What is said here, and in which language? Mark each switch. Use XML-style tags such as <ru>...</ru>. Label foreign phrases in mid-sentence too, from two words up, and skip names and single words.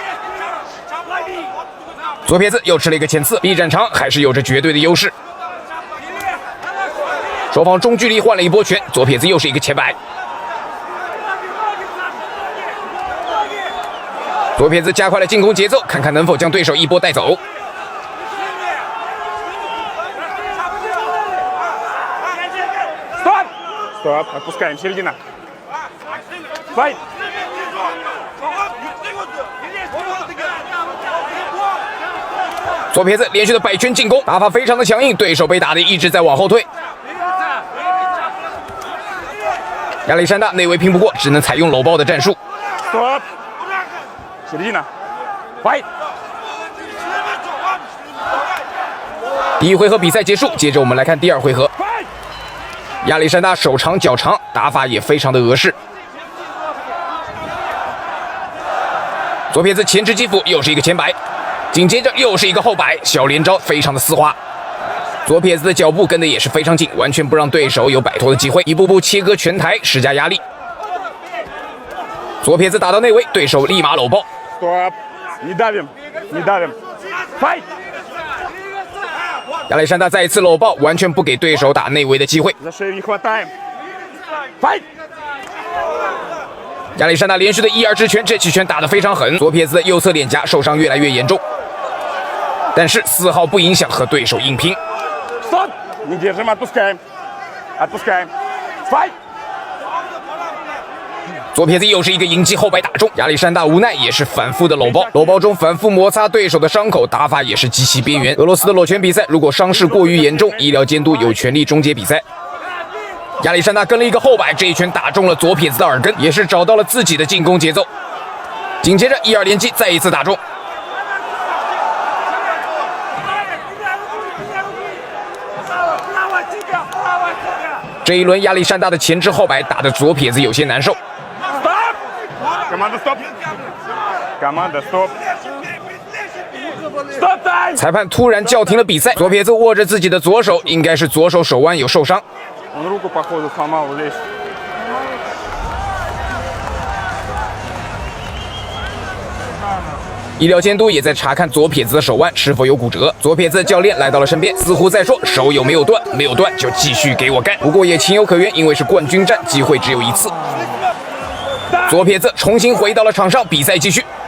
<zh>左撇子又吃了一个前刺，臂展长还是有着绝对的优势。双方中距离换了一波拳，左撇子又是一个前摆。左撇子加快了进攻节奏，看看能否将对手一波带走。</zh> <ru>Стоп, отпускаем, середина. Файт!</ru> <zh>左撇子连续的摆拳进攻，打法非常的强硬，对手被打的一直在往后退。亚历山大内围拼不过，只能采用搂抱的战术。</zh> <ru>Стоп! Середина. Файт!</ru> <zh>第一回合比赛结束，接着我们来看第二回合。亚历山大手长脚长，打法也非常的俄式。左撇子前置击斧，又是一个前摆，紧接着又是一个后摆，小连招非常的丝滑。左撇子的脚步跟的也是非常紧，完全不让对手有摆脱的机会，一步步切割拳台，施加压力。左撇子打到内围，对手立马搂抱。</zh> <ru>Стоп! Не давим, не давим. Файт!</ru> <zh>亚历山大再一次搂抱，完全不给对手打内围的机会。</zh> <ru>За шею не хватаем. Файт!</ru> <zh>亚历山大连续的1-2之拳，这起拳打得非常狠，左撇子的右侧脸颊受伤越来越严重，但是丝毫不影响和对手硬拼。</zh> <ru>Стоп! Не держим, отпускаем. Отпускаем. Файт!</ru> <zh>左撇子又是一个迎击后摆打中，亚历山大无奈也是反复的搂抱，搂抱中反复摩擦对手的伤口，打法也是极其边缘。俄罗斯的裸拳比赛，如果伤势过于严重，医疗监督有权利终结比赛。亚历山大跟了一个后摆，这一拳打中了左撇子的耳根，也是找到了自己的进攻节奏。紧接着1-2连击，再一次打中。这一轮亚历山大的前置后摆打得左撇子有些难受。</zh> <ru>Команда, стоп! Команда, стоп! Стоп тайм!</ru> <zh>裁判突然叫停了比赛，左撇子握着自己的左手，应该是左手手腕有受伤。</zh> <ru>Он руку, походу, сломал здесь.</ru> <zh>医疗监督也在查看左撇子的手腕是否有骨折。左撇子教练来到了身边，似乎在说手有没有断，没有断就继续给我干。不过也情有可原，因为是冠军战，机会只有一次。左撇子重新回到了场上，比赛继续。</zh>